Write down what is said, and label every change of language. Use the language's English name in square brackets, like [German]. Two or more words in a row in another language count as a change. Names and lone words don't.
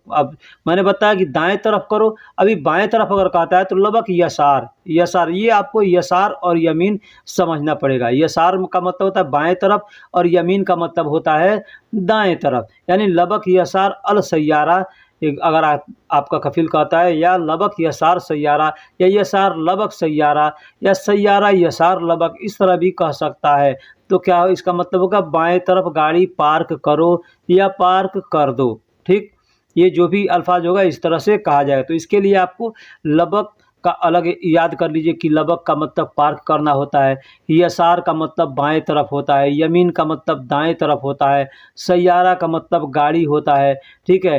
[Hindi] अब मैंने बताया कि दाएं तरफ करो, अभी बाएं तरफ अगर कहता है तो [Arabic] لبك يسار. [Hindi] यसार, ये आपको यसार और यमीन समझना पड़ेगा। यसार का मतलब होता है बाएं तरफ और यमीन का मतलब होता है दाएं तरफ, यानी [Arabic] لبك يسار السيارة. [Hindi] अगर आपका कफील कहता है या [Arabic] لبك يسار سيارة [Hindi] या [Arabic] يسار لبك سيارة [Hindi] या [Arabic] سيارة يسار لبك, [Hindi] इस तरह भी कह सकता है। तो क्या इसका मतलब होगा, बाएं तरफ गाड़ी पार्क करो या पार्क कर दो, ठीक। ये जो भी अल्फाज होगा इस तरह से कहा जाएगा। तो इसके लिए आपको लबक का अलग याद कर लीजिए कि लबक का मतलब पार्क करना होता है, यसार का मतलब बाएं तरफ होता है, यमीन का मतलब दाएं तरफ होता है, सैयारा का मतलब गाड़ी होता है, ठीक है।